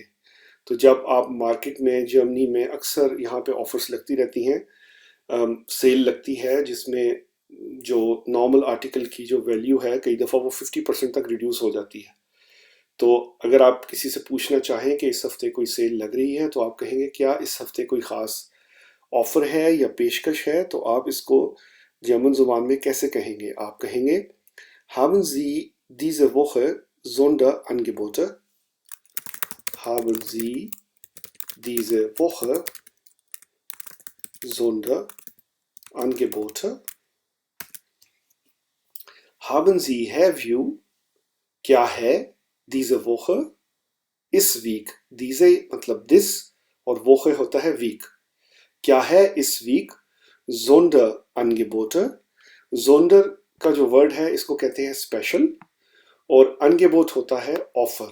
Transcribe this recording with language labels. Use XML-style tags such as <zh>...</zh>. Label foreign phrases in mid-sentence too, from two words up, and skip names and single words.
<hi>तो जब आप मार्केट में जर्मनी में अक्सर यहाँ पे ऑफर्स लगती रहती हैं, सेल लगती है, जिसमें जो</hi> <en>normal article</en> <hi>की जो वैल्यू है कई दफ़ा वो 50% तक रिड्यूस हो जाती है। तो अगर आप किसी से पूछना चाहें कि इस हफ्ते कोई सेल लग रही है, तो आप कहेंगे क्या इस हफ्ते कोई ख़ास ऑफर है या पेशकश है। तो आप इसको जर्मन ज़ुबान में कैसे कहेंगे, आप कहेंगे</hi> <de>haben Sie diese Woche Sonderangebote? Haben Sie diese Woche Sonderangebote? Haben Sie,</de> <en>have you,</en> <hi>क्या है,</hi> <de>diese Woche,</de> <hi>इस वीक। diese मतलब दिस और Woche होता है वीक। क्या है इस वीक Sonderangebote? Sonder का जो वर्ड है इसको कहते हैं स्पेशल, और अनगेबोट होता है ऑफर।</hi>